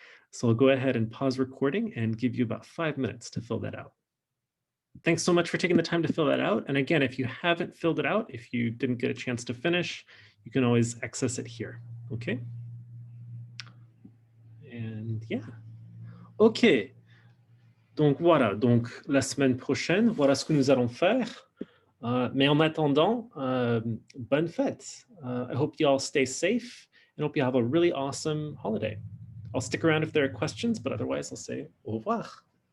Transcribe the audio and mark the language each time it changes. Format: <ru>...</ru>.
<en>So I'll go ahead and pause recording and give you about 5 minutes to fill that out. Thanks so much for taking the time to fill that out. And again, if you haven't filled it out, if you didn't get a chance to finish, you can always access it here, okay? And yeah, ok.</en> <fr>Donc voilà, donc la semaine prochaine, voilà ce que nous allons faire. Mais en attendant, bonne fête.</fr> <en>I hope you all stay safe and hope you have a really awesome holiday. I'll stick around if there are questions, but otherwise I'll say</en> <fr>au revoir.</fr>